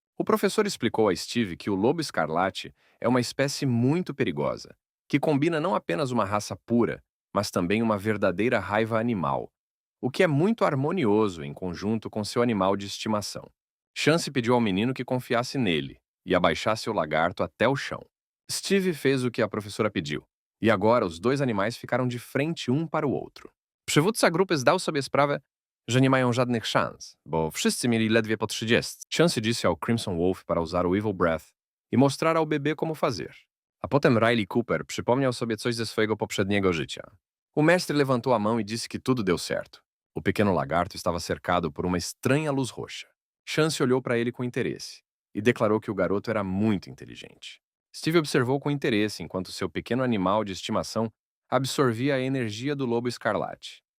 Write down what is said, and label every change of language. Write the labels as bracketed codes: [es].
[pt] O professor explicou a Steve que o lobo escarlate é uma espécie muito perigosa, que combina não apenas uma raça pura, mas também uma verdadeira raiva animal, o que é muito harmonioso em conjunto com seu animal de estimação. Chance pediu ao menino que confiasse nele e abaixasse o lagarto até o chão. Steve fez o que a professora pediu, e agora os dois animais ficaram de frente um para o outro. [pl] Przywódca grupy zdał sobie sprawę, że nie mają żadnych szans, bo wszyscy mieli ledwie po 30. [pt] Chance disse ao Crimson Wolf para usar o Evil Breath e mostrar ao bebê como fazer. [pl] A potem Riley Cooper przypomniał sobie coś ze swojego poprzedniego życia. [pt] O mestre levantou a mão e disse que tudo deu certo. O pequeno lagarto estava cercado por uma estranha luz roxa. Chance olhou para ele com interesse e declarou que o garoto era muito inteligente. Steve observou com interesse enquanto seu pequeno animal de estimação absorvia a energia do lobo escarlate.